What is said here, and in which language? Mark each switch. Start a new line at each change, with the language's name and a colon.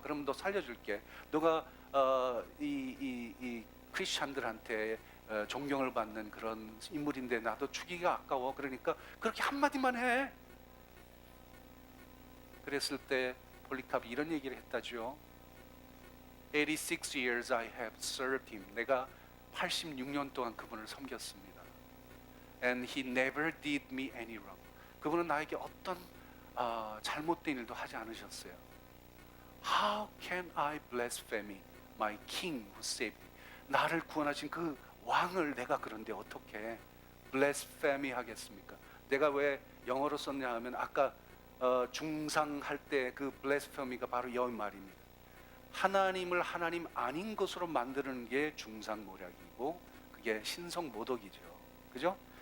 Korean: 그러면 너 살려줄게. 너가 이 크리스찬들한테 존경을 받는 그런 인물인데 나도 죽이기가 아까워. 그러니까 그렇게 한마디만 해. 그랬을 때 폴리캅이 이런 얘기를 했다죠.
English: 86 years I have served him.
Korean: 내가 86년 동안 그분을 섬겼습니다.
English: And he never did me any wrong.
Korean: 그분은 나에게 어떤 잘못된 일도 하지 않으셨어요.
English: How can I blaspheme my king who saved me?
Korean: 나를 구원하신 그 왕을 내가 그런데 어떻게 blaspheme 하겠습니까? 내가 왜 영어로 썼냐 하면 아까 중상할 때 그 blaspheme가 바로 이 말입니다. 하나님을 하나님 아닌 것으로 만드는 게 중상모략이고 그게 신성모독이죠. 그죠?